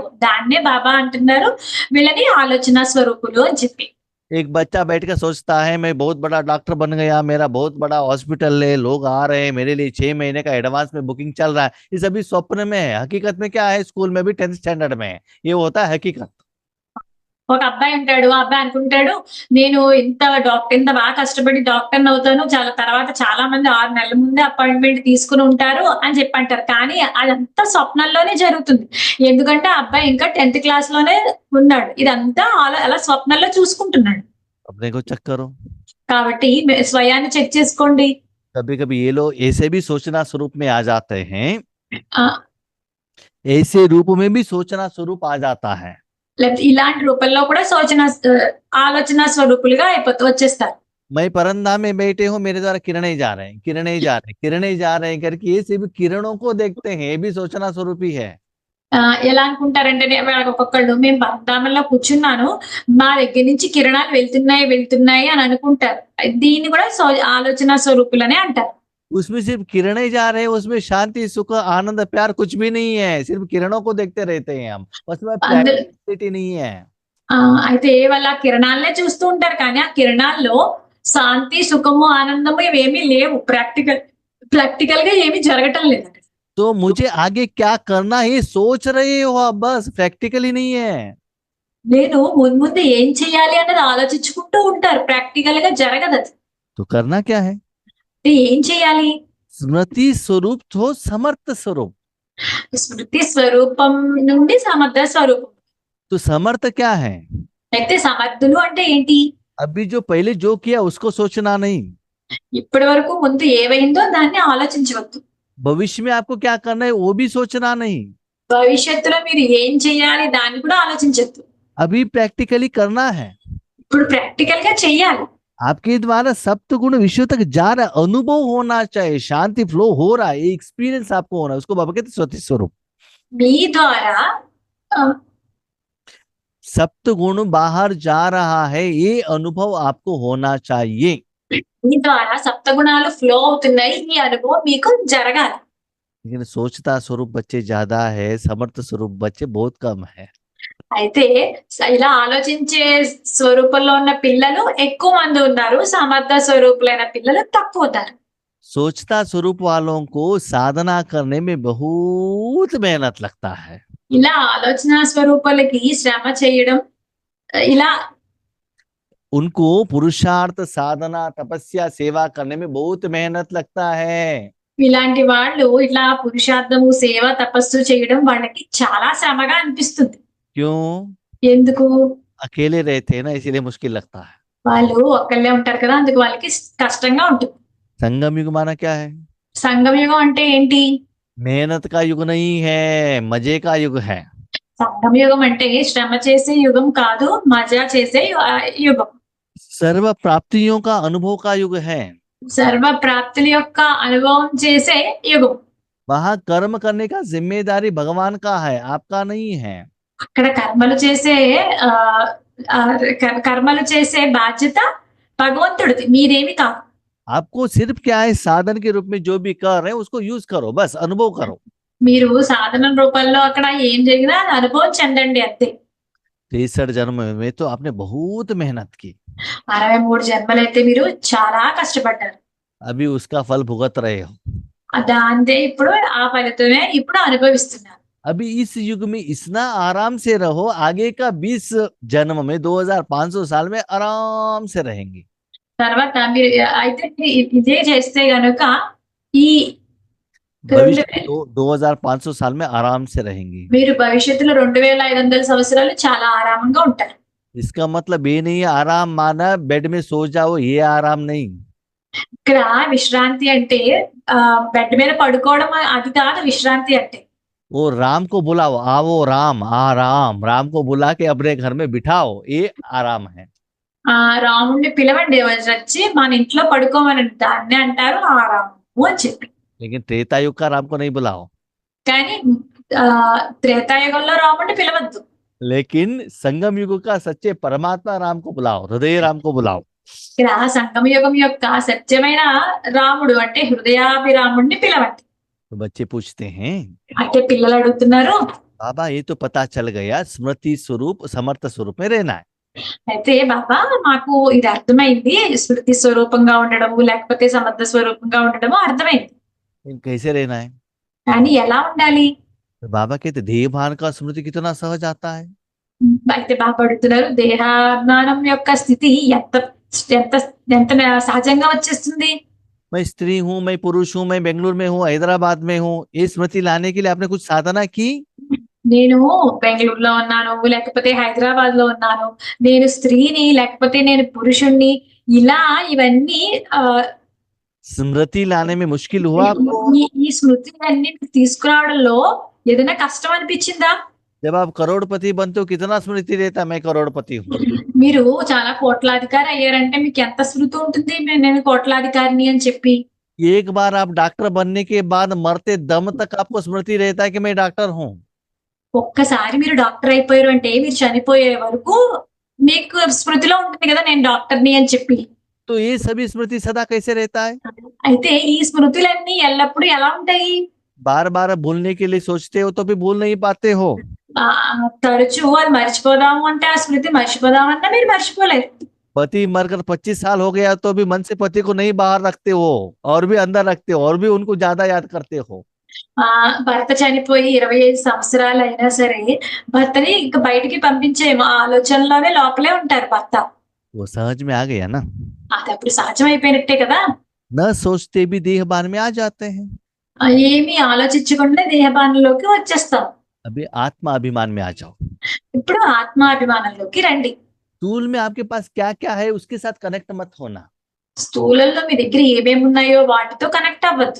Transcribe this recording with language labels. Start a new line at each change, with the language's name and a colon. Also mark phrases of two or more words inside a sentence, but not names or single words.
Telugu: దాన్నే బాబా అంటున్నారు వీళ్ళని ఆలోచన స్వరూపులు అని చెప్పి.
Hindi: एक बच्चा बैठ कर सोचता है मैं बहुत बड़ा डॉक्टर बन गया, मेरा बहुत बड़ा हॉस्पिटल है, लोग आ रहे हैं, मेरे लिए 6 महीने का एडवांस में बुकिंग चल रहा है, ये सभी स्वप्न में है। हकीकत में क्या है? स्कूल में भी 10th स्टैंडर्ड में है, ये होता है हकीकत।
Telugu: ఒక అబ్బాయి ఉంటాడు, ఆ అబ్బాయి అనుకుంటాడు నేను ఇంత బాగా కష్టపడి డాక్టర్ అవుతాను, తర్వాత చాలా మంది 6 నెలల ముందే అపాయింట్మెంట్ తీసుకుని ఉంటారు అని చెప్పి అంటారు. కానీ అదంతా స్వప్నంలోనే జరుగుతుంది. ఎందుకంటే ఆ అబ్బాయి ఇంకా 10th క్లాస్ లోనే ఉన్నాడు. ఇదంతా అలా స్వప్నంలో చూసుకుంటున్నాడు.
Hindi: अपने को चेक करो।
Telugu: కాబట్టి స్వయాన్ని చెక్ చేసుకోండి.
Hindi: कभी कभी ये लोग ऐसे भी सोचना स्वरूप में आ जाते हैं, ఆ, ऐसे रूप में भी सोचना स्वरूप आ जाता है।
Telugu: లేకపోతే ఇలాంటి రూపంలో కూడా ఆలోచన స్వరూపులుగా వచ్చేస్తారు.
Hindi: मैं परंधाम में बैठे हूँ, मेरे द्वारा किरणें जा रहे हैं, किरणें जा रहे हैं, किरणें जा रहे हैं करके ये सभी किरणों को देखते हैं, ये भी सोचना स्वरूप ही है।
Telugu: ఎలా అనుకుంటారంటే ఒక్కొక్కళ్ళు మేము పరంధామంలో కూర్చున్నాను, మా దగ్గర నుంచి కిరణాలు వెళ్తున్నాయి అని అనుకుంటారు. దీన్ని కూడా ఆలోచన స్వరూపులనే అంటారు.
Hindi: उसमें सिर्फ किरणें जा रहे हैं, उसमें शांति सुख आनंद प्यार कुछ भी नहीं है, सिर्फ किरणों को देखते रहते हैं हम, उसमें प्रैक्टिकलिटी नहीं है।
Telugu: అయితే వాళ్ళ కిరణాలనే చూస్తూ ఉంటారు, కానీ ఆ కిరణాల్లో శాంతి సుఖము ఆనందము ఇవేమీ లేవు. ప్రాక్టికల్ గా ఏమీ జరగటం లేదు.
Hindi: तो मुझे आगे क्या करना है ये सोच रहे हो आप, बस प्रैक्टिकली नहीं है।
Telugu: నేను ముందు ఏం చేయాలి అన్నది ఆలోచించుకుంటూ ఉంటారు. ప్రాక్టికల్ గా జరగదది.
Hindi: तो करना क्या है?
Telugu: అంటే ఏం చేయాలి?
Hindi: स्मृति स्वरूप हो समर्थ स्वरूप।
Telugu: స్మృతి స్వరూపం నుండి సమర్థ స్వరూపం.
Hindi: तो समर्थ क्या है?
Telugu: అయితే సమర్థులు అంటే ఏంటి?
Hindi: अभी जो पहले जो किया उसको सोचना नहीं,
Telugu: ఇప్పటి వరకు ముందు ఏవైందో దాన్ని ఆలోచించవద్దు.
Hindi: भविष्य में आपको क्या करना है वो भी सोचना नहीं,
Telugu: భవిష్యత్తులో మీరు ఏం చేయాలి దాన్ని కూడా ఆలోచించొద్దు.
Hindi: अभी प्रैक्टिकली करना है।
Telugu: ఇప్పుడు ప్రాక్టికల్ గా చెయ్యాలి.
Hindi: आपके द्वारा सप्त गुण विश्व तक जा रहा है, अनुभव होना चाहिए, शांति फ्लो हो रहा है, ये एक्सपीरियंस आपको होना है, उसको बाबा कहते स्वति स्वरूप।
Telugu: మీ ద్వారా ఆ,
Hindi: सप्त गुण बाहर जा रहा है, ये अनुभव आपको होना चाहिए।
Telugu: మీ ద్వారా సప్తగుణాలు ఫ్లో అవుతున్నాయి. ఈ అనుభవం మీకు జరగాలి.
Hindi: लेकिन सोचता स्वरूप बच्चे ज्यादा है, समर्थ स्वरूप बच्चे बहुत कम है।
Telugu: అయితే ఇలా ఆలోచించే స్వరూపంలో ఉన్న పిల్లలు ఎక్కువ మంది ఉన్నారు. సమర్థ స్వరూపులైన పిల్లలు తక్కువ ఉన్నారు.
Hindi: सोचता स्वरूप वालों को साधना करने में बहुत मेहनत लगता है।
Telugu: ఇలా ఆలోచన స్వరూపాలకి శ్రమ చేయడం ఇలా
Hindi: उनको पुरुषार्थ साधना तपस्या सेवा करने में बहुत मेहनत लगता है।
Telugu: ఇలాంటి వాళ్ళు ఇట్లా పురుషార్థము సేవ తపస్సు చేయడం వాళ్ళకి చాలా శ్రమగా అనిపిస్తుంది.
Hindi: क्यों?
Telugu: ఎందుకు?
Hindi: अकेले रहते हैं ना, इसीलिए मुश्किल लगता है।
Telugu: వాళ్ళు ఒక్కళ్ళే ఉంటారు కదా, అందుకు వాళ్ళకి కష్టంగా ఉంటుంది.
Hindi: संगम युग माना क्या है?
Telugu: సంగమయుగం అంటే ఏంటి?
Hindi: मेहनत का युग नहीं है, मजे का युग है।
Telugu: సంగమయుగం అంటే శ్రమ చేసే యుగం కాదు, మజా చేసే యుగం.
Hindi: सर्व प्राप्तियों का अनुभव का युग है।
Telugu: సర్వ ప్రాప్తుల యొక్క అనుభవం చేసే యుగం.
Hindi: वहां कर्म करने का जिम्मेदारी भगवान का है, आपका नहीं है।
Telugu: అక్కడ కర్మలు చేసే ఆ ఆ, కర్మలు చేసే బాధ్యత భగవంతుడిది, మీరేమి కాదు.
Hindi: आपको सिर्फ क्या है, साधन के रूप में जो भी कर रहे हैं उसको यूज करो, बस अनुभव करो।
Telugu: మీరు సాధన రూపంలో అక్కడ ఏం జరిగినా అది అనుభవం చెందండి అంతే.
Hindi: 63 जन्म में तो आपने बहुत मेहनत की,
Telugu: 63 జన్మలైతే మీరు చాలా కష్టపడ్డారు.
Hindi: अभी उसका फल भुगत रहे हो।
Telugu: దాంతే ఇప్పుడు ఆ ఫలితమే ఇప్పుడు అనుభవిస్తున్నారు.
Hindi: अभी इस युग में इतना आराम से रहो, आगे का 20 जन्म में 2500 साल में आराम से रहेंगे।
Telugu: తర్వాత మీరు అయితే మీరు ఇదే చేస్తే గనుక ఈ
Hindi: भविष्य में 2500 साल में आराम से रहेंगे।
Telugu: మీరు భవిష్యత్తులో 2500 సంవత్సరాలు చాలా ఆరామంగా ఉంటారు.
Hindi: इसका मतलब ये नहीं है आराम माना बेड में सो जाओ, ये आराम नहीं।
Telugu: ఇక్కడ విశ్రాంతి అంటే బెడ్ మీద పడుకోవడం అది కాదు విశ్రాంతి అంటే.
Hindi: वो राम को बुलाओ, आओ राम, आराम, राम को बुला के अपने घर में बिठाओ, ये आराम है।
Telugu: రాముడిని పిలవండి, వచ్చి మన ఇంట్లో పడుకోమని, దాన్ని అంటారు ఆరాము అని చెప్పి.
Hindi: लेकिन त्रेता युग का राम को नहीं बुलाओ।
Telugu: కానీ త్రేతాయుగంలో రాముడిని పిలవద్దు.
Hindi: लेकिन संगम युग का सच्चे परमात्मा राम को बुलाओ, हृदय राम को बुलाओ।
Telugu: ఇక్కడ సంగమయుగం యొక్క సత్యమైన రాముడు అంటే హృదయాభిరాముడిని పిలవండి.
Hindi: तो बच्चे पूछते हैं,
Telugu: అంటే పిల్లలు అడుగుతున్నారు,
Hindi: बाबा ये तो पता चल गया स्मृति स्वरूप समर्थ स्वरूप में रहना है,
Telugu: అయితే బాబా మాకు ఇది అర్థమైంది, స్మృతి స్వరూపంగా ఉండడము లేకపోతే సమర్థ స్వరూపంగా ఉండడము అర్థమైంది.
Hindi: लेकिन कैसे रहना है?
Telugu: కానీ ఎలా ఉండాలి?
Hindi: तो बाबा कहते देहभान का स्मृति कितना सहज आता है।
Telugu: అయితే బాబా అడుగుతున్నారు, దేహాభిమానం యొక్క స్థితి ఎంత ఎంత ఎంత సహజంగా వచ్చేస్తుంది.
Hindi: मैं स्त्री हूँ, मैं पुरुष हूँ, मैं बेंगलुरु में हूँ, हैदराबाद में हूँ, ये स्मृति लाने के लिए आपने कुछ साधना की?
Telugu: నేను బెంగళూరులో ఉన్నాను లేకపోతే హైదరాబాద్ లో ఉన్నాను, నేను స్త్రీని లేకపోతే నేను పురుషుణ్ణి, ఇలా ఇవన్నీ
Hindi: स्मृति लाने में मुश्किल हुआ आपको?
Telugu: ఈ స్మృతిలన్నీ తీసుకురావడంలో ఏదైనా కష్టం అనిపించిందా?
Hindi: जब आप करोड़पति बनते हो कितना स्मृति रहता मैं करोड़पति हूँ।
Telugu: మీరు చాలా కోట్లాధికారి అయ్యారంటే మీకు ఎంత స్మృతి ఉంటుంది, నేను కోట్లాధికారిని అని చెప్పి.
Hindi: एक बार आप डॉक्टर बनने के बाद मरते दम तक आपको स्मृति रहता है कि मैं डॉक्टर हूँ।
Telugu: ఒక్కసారి మీరు డాక్టర్ అయిపోయారు అంటే మీరు చనిపోయే వరకు మీకు స్మృతిలో ఉంటుంది కదా నేను డాక్టర్ని అని చెప్పి.
Hindi: तो ये सभी स्मृति सदा कैसे रहता है?
Telugu: అయితే ఈ స్మృతులన్నీ ఎల్లప్పుడూ ఎలా ఉంటాయి?
Hindi: बार बार भूलने के लिए सोचते हो तो भी भूल नहीं पाते हो।
Telugu: తరచూ అది మర్చిపోదాము అంటే ఆ స్మృతి మర్చిపోదామన్నా మీరు మర్చిపోలేరు.
Hindi: पति मरकर 25 साल हो गया तो भी मन से पति को नहीं बाहर रखते हो और भी अंदर रखते हो और भी उनको ज्यादा याद करते हो।
Telugu: భర్త చనిపోయి 25 సంవత్సరాలయినా సరే, భర్తని ఇంక బయటికి పంపించే ఆలోచనలోనే లోపలే ఉంటారు భర్త.
Hindi: वो समझ में आ गया ना।
Telugu: అదప్పుడు సహజమైపోయినట్టే కదా!
Hindi: न सोचते भी देहभान में आ जाते हैं।
Telugu: ఏమీ ఆలోచించకుండా దేహభానంలోకి వచ్చేస్తాం.
Hindi: अभी आत्मा अभिमान में आ जाओ।
Telugu: ఇప్పుడు ఆత్మాభిమానంలోకి రండి.
Hindi: टूल में आपके पास क्या क्या है उसके साथ कनेक्ट मत होना।
Telugu: స్థూలంలో మీ దగ్గర ఏమేమున్నాయో వాటితో కనెక్ట్ అవ్వద్దు.